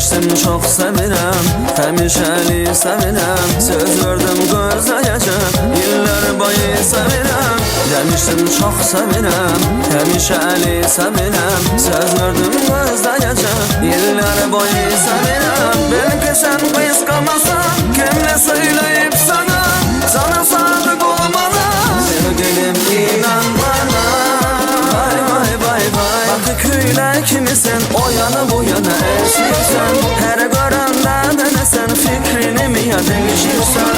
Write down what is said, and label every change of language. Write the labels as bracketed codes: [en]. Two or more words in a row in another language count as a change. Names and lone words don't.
[tr] seni çok [az] sevirəm, həmişəli sevirəm. Söz verdim gözləyəcəm, illər boyu sevirəm. Demişdim çok sevirəm, həmişəli sevirəm. Söz verdim gözləyəcəm, illər boyu sevirəm. [tr] Belki sen kıskanmasan, kimle söyleyip sana, sana sadık olmalı. Sevgilim inan bana. Vay vay vay vay. Bakırköy'le kimisin, o yana bu yana esirsen. Her görende denesen, fikrini mi ya değişirsen.